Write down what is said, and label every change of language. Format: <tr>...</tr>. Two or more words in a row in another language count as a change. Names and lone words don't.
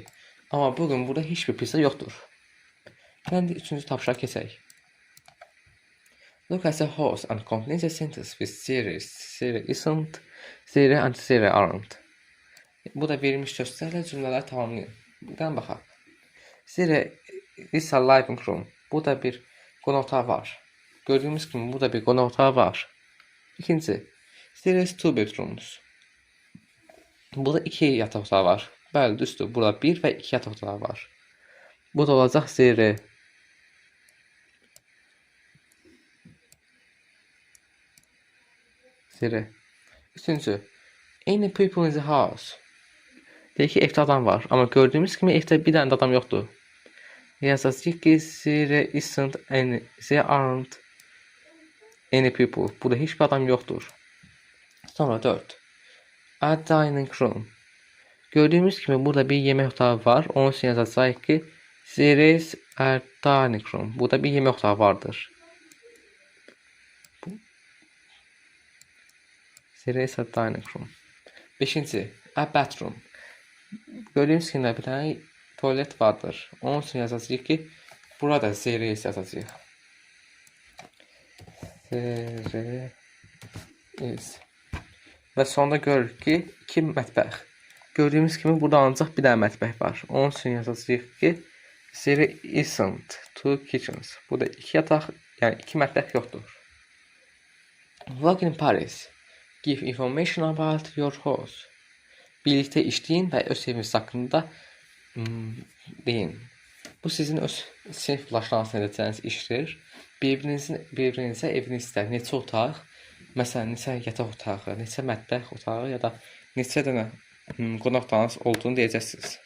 <az>Amma bugün burada heç bir pizza yoxdur. Gəlin üçüncü tapşırığa keçək.</az> <en>Look at the horse and complete the sentence with there isn't, there and there aren't.</en> <az>Bu da verilmiş sözlərlə cümlələri tamamlayın. Gəlin baxaq.</az> <en>There is a living room.</en> <az>Burada bir qonaq otağı var. Gördüyümüz kimi burada bir qonaq otağı var. İkinci.</az> <en>There is two bedrooms.</en> <az>Burada 2 yataq otağı var. Bəli, düzdür. Burada 1 və 2 yataq otağı var. Bu da olacaq there. Üçüncü.</az> <en>Any people in the house.</en> <az>Deyək ki, evdə adam var. Amma gördüyümüz kimi evdə bir dənə adam yoxdur. Yazacağıq ki,</az> <en>there aren't any people.</en> <az>Burada heç bir adam yoxdur.</az> <en>Sonra 4. A dining room.</en> <az>Gördüyümüz kimi burada bir yemək otağı var. Onun üçün yazacağıq ki,</az> <en>there is a dining room.</en> <az>Burada bir yemək otağı vardır.</az> <en>There is a dining room. 5. A bathroom.</en> <az>Gördüyümüz kimi bir tane tuvalet vardır. Onun üçün yazacağıq ki, burada</az> <en>there is</en> <az>yazacağıq.</az> <en>There is.</en> <az>Və sonunda görürük ki, 2 mətbəx. Gördüyümüz kimi burada ancaq bir dənə mətbəx var. Onun üçün yazacağıq ki,</az> <en>there isn't two kitchens.</en> <az>Burada 2 yataq, yəni 2 mətbəx yoxdur.</az> <en>Work in Paris. Give information about your house.</en> <az>Birlikdə işləyin və öz eviniz haqqında deyin. Bu sizin öz sinif başlanğıcında edəcəyiniz işdir. Bir-birinizə evinizdə neçə otaq, məsələn, neçə yataq otağı, neçə mətbəx otağı ya da neçə dənə qonaq otağınız olduğunu deyəcəksiniz.</az>